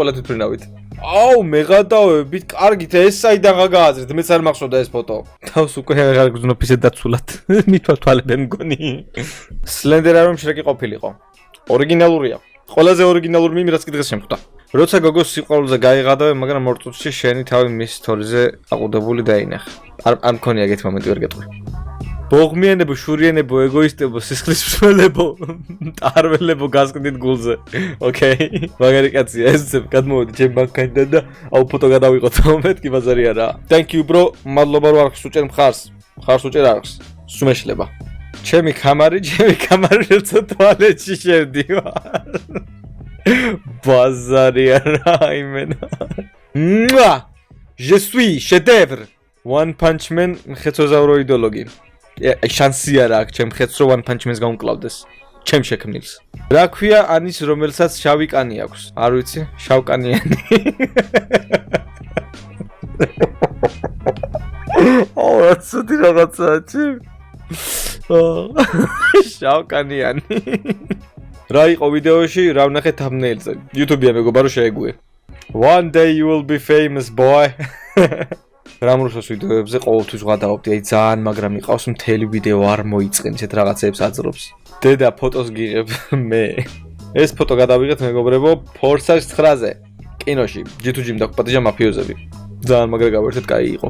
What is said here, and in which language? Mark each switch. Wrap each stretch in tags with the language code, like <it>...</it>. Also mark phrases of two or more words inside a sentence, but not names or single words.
<ka>ყველა თვითმფრინავით აუ მეღადავებით კარგით ეს საიდან გაგააზრეთ მეც არ მახსოვდა ეს ფოტო თავს უკვე აღარ გძნობ ისე დაცულად მithვალთვალებე მგონი სლენდერა რომ შრეკი ყოფილიყო ორიგინალურია ყველაზე ორიგინალური მიმი რაც კი დღეს შემხვდა როცა გოგოს სიყვარულზე გაიღადავე მაგრამ ორ წუთში შენი თავი მის სტორიზე აყუდებული დაინახე არ მქონია ეგეთი მომენტი ვერ გეტყვი ბოღმიანებო, შურიანებო, ეგოისტებო, სისხლის მსმელებო, ტარველებო გასკდით გულზე. ოკეი. მაგარი კაცია, ესეც გადმოვედი ჩემ ბანკიდან და აუ ფოტო გადავიღოთ, მეთქი ბაზარი არა.</ka> <en>Thank you bro,</en> <ka>მადლობა რომ არხს უჭერ მხარს. მხარს უჭერ არხს. სუმეშლება. ჩემი კამარი როცა ტუალეტში შევდივარ. ბაზარი არა იმენა.</ka> <fr>Mua! Je suis chef-d'œuvre.</fr> <ka>One Punch Man ხეცოზავრო იდეოლოგი. შანსი არა აქვს ჩემ ხეთს რომ One Punch Man-ს გაუმკლავდეს. ჩემ შექმნილს. რა ქვია ანის რომელსაც შავი კანი აქვს? არ ვიცი, შავკანიანი. აუ, ცუდი რაღაცაა ჩემ. შავკანიანი. რა იყო ვიდეოში? რა ვნახე thumbnail-ზე. YouTube-ია მეგობარო შეეგუე.</ka> <en>One day you will be famous boy.</en> <ka>რამრუშოს ვიდეოებზე ყოველთვის ვღადაობდი, აი ძალიან მაგრამ იყავს მთელი ვიდეო არ მოიწყენ ისეთ რაღაცებს აძლობს. დედა ფოტოს გიღებ მე. ეს ფოტო გადავიღეთ მეგობრებო Forza 9-ზე. კინოში G2G-მ დაგპატიჟა მაფიოზები. ძალიან მაგრა გავერთეთ, კაი იყო.</ka>